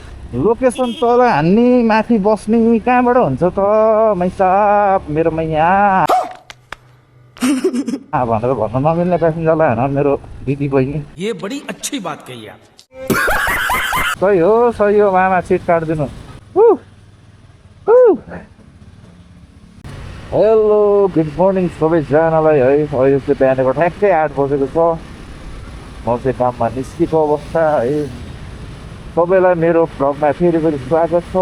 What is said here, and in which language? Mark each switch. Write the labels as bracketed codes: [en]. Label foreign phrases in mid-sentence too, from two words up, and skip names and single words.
[ne] लोकेसन तल हान्ने माथि बस्ने कहाँबाट हुन्छ त मैसाब मेरोमा यहाँ भनेर भन्न नमिल्ने प्यासेन्जरलाई होइन मेरो दिदी बहिनी। [hi] ये बड़ी अच्छी बात कही आप। [ne] सही हो मामा सिट काटिदिनु। [en] hello good morning [ne] सबैजनालाई है। अहिले चाहिँ बिहानको ठ्याक्कै 8 बजेको छ। म चाहिँ काममा निस्केको अवस्था है। सबैलाई मेरो भ्लगमा फेरि स्वागत छ।